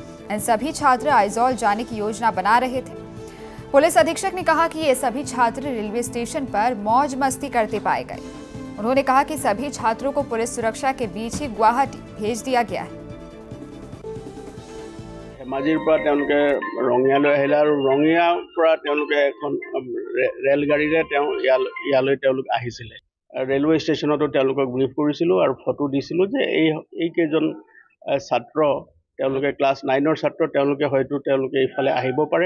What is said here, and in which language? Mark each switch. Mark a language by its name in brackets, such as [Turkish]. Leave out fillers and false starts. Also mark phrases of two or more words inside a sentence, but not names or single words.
[Hindi] इन सभी छात्र आइजॉल जाने की योजना बना रहे थे। पुलिस अधीक्षक ने कहा कि ये सभी छात्र रेलवे स्टेशन पर मौज मस्ती करते पाए गए। उन्होंने कहा कि सभी छात्रों को पुलिस सुरक्षा के बीच ही गुवाहाटी भेज दिया गया है। [Assamese] धेमाजीर পৰা তেওঁলোকে ৰঙিয়ালৈ আহিলে আৰু ৰঙিয়াৰ পৰা তেওঁলোকে এখন ৰেলগাড়ীৰে ইয়ালৈ তেওঁলোক আহিছিলে। ৰেলৱে ষ্টেচনতো তেওঁলোকক ব্ৰিফ কৰিছিলোঁ আৰু ফটো দিছিলোঁ যে এই কেইজন ছাত্ৰ তেওঁলোকে ক্লাছ 9ৰ ছাত্ৰ তেওঁলোকে হয়তো এইফালে আহিব পাৰে।